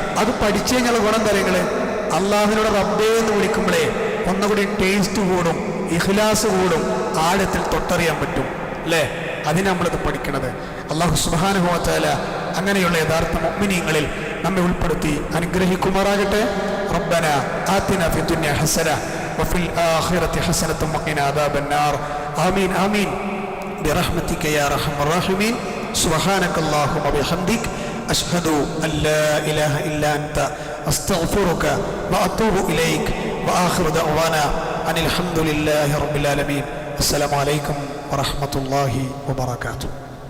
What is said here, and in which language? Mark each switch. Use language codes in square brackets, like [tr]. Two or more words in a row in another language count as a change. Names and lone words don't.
[ml] അത് പഠിച്ചു കഴിഞ്ഞാൽ ഗുണതലങ്ങൾ അള്ളാഹുവിനോട് റബ്ബേ എന്ന് വിളിക്കുമ്പോഴേ ഒന്നുകൂടി ടേസ്റ്റ് കൂടും, ഇഖ്ലാസ് കൂടും, ആഴത്തിൽ തൊട്ടറിയാൻ പറ്റും അല്ലേ? അതിന് നമ്മളിത് പഠിക്കണത്. അള്ളാഹു [ar] سبحانه وتعالى [ml] അങ്ങനെയുള്ള യഥാർത്ഥ മുഅ്മിനീങ്ങളിൽ നമ്മെ ഉൾപ്പെടുത്തി അനുഗ്രഹിക്കുമാറാകട്ടെ. [ar] ربنا آتنا في الدنيا حسنة وفي الآخرة حسنة وقنا عذاب النار. آمين آمين برحمتك يا ارحم الراحمين. سبحانك اللهم وبحمدك أشهد أن لا إله إلا أنت أستغفرك وأتوب إليك. وآخر دعوانا أن الحمد لله رب العالمين. السلام عليكم ورحمة الله وبركاته.